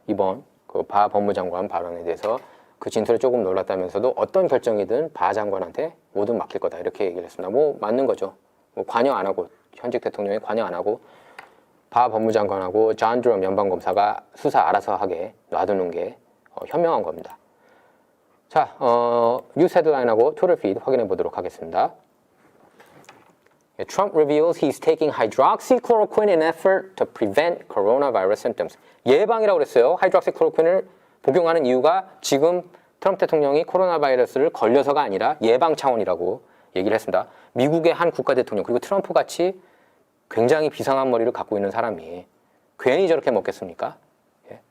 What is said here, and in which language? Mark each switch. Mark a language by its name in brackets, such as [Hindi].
[Korean] 이번 그 바 법무장관 발언에 대해서 그 진술에 조금 놀랐다면서도 어떤 결정이든 바 장관한테 모든 맡길 거다. 이렇게 얘기를 했습니다. 뭐 맞는 거죠. 뭐 관여 안 하고 현직 대통령이 관여 안 하고 바 법무장관하고 존 드럼 연방검사가 수사 알아서 하게 놔두는 게 현명한 겁니다. 자, 뉴스 헤드라인하고 트위터 피드 확인해 보도록 하겠습니다. [English] Trump reveals he's taking hydroxychloroquine in effort to prevent coronavirus symptoms. [Korean] 예방이라고 그랬어요. 하이드록시클로퀸을 복용하는 이유가 지금 트럼프 대통령이 코로나 바이러스를 걸려서가 아니라 예방 차원이라고 얘기를 했습니다. 미국의 한 국가 대통령 그리고 트럼프 같이 굉장히 비상한 머리를 갖고 있는 사람이 괜히 저렇게 먹겠습니까? 예?